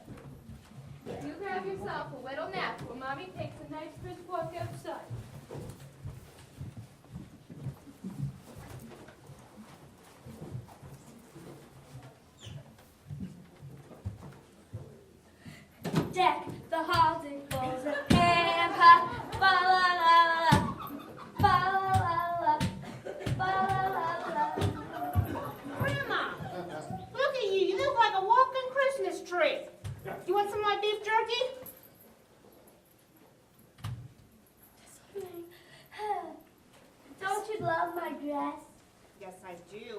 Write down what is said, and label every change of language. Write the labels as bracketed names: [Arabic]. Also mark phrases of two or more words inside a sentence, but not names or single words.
[English] You grab yourself a little nap while Mommy takes a nice brisk walk outside. Deck the halls and balls of camp, fa la la la, fa la la la, fa la la la. Grandma, look at you. You look like a walking Christmas tree. You want some of my beef jerky? Don't you love my dress? Yes, I do.